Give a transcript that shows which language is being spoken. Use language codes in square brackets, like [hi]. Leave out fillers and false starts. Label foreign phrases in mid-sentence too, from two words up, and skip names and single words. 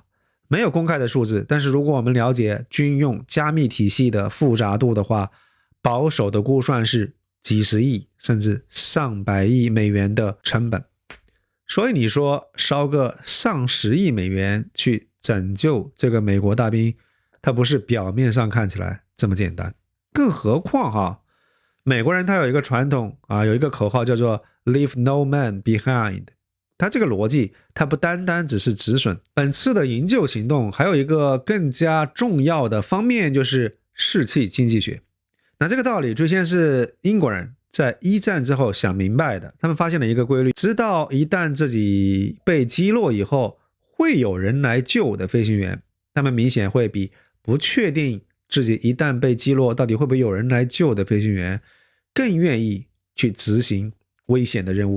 [zh] 沒有公開的數字，但是如果我們了解軍用加密體系的複雜度的話，保守的估算是幾十億甚至上百億美元的成本。所以你說燒個上10億美元去拯救這個美國大兵，它不是表面上看起來這麼簡單。更何況美國人他有一個傳統有一個口號叫做 [en] Leave no man behind。 [zh] 他這個邏輯，他不單單只是止損。本次的營救行動還有一個更加重要的方面，就是士氣經濟學。那這個道理最先是英國人在一戰之後想明白的，他們發現了一個規律，知道一旦自己被擊落以後會有人來救的飛行員，他們明顯會比不確定自己一旦被擊落到底会不会有人來救的飛行员更願意去執行危險的任務。